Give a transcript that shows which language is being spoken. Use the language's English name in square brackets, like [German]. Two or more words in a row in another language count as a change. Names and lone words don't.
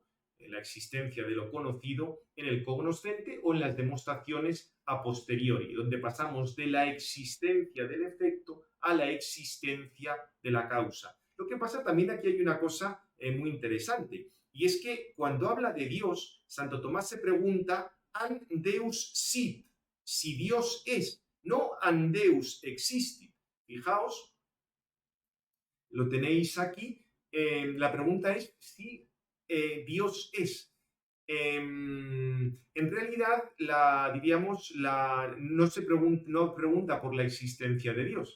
[Spanish] La existencia de lo conocido en el cognoscente o en las demostraciones a posteriori, donde pasamos de la existencia del efecto a la existencia de la causa. Lo que pasa también aquí hay una cosa muy interesante, y es que cuando habla de Dios, Santo Tomás se pregunta [Latin] an Deus sit, [Spanish] si Dios es, no [Latin] an Deus existit. [Spanish] Fijaos, lo tenéis aquí, la pregunta es si Dios es. En realidad, no pregunta por la existencia de Dios.